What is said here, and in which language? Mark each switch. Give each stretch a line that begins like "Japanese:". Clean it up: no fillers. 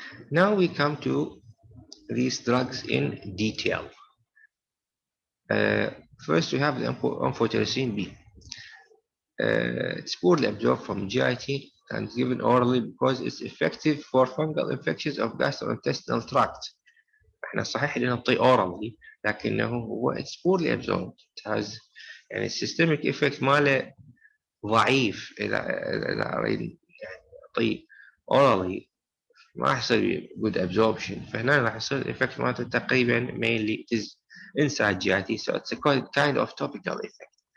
English: Now we come to these drugs in detail. First we have the Amphotericin B. It's poorly absorbed from GIT and given orally because it's effective for fungal infections of gastrointestinal tract.
Arabic: احنا صحيح اللي نعطيه orally لكنه هو
English: it's poorly absorbed. It has يعني systemic effect
Arabic: ماله ضعيف. إذا أريد يعني أعطيه orally ما يحصل
English: good absorption.
Arabic: فهنا راح يصير
English: effect
Arabic: مالته تقريبا
English: mainly it is inside GIT, so it's a kind of topical effect.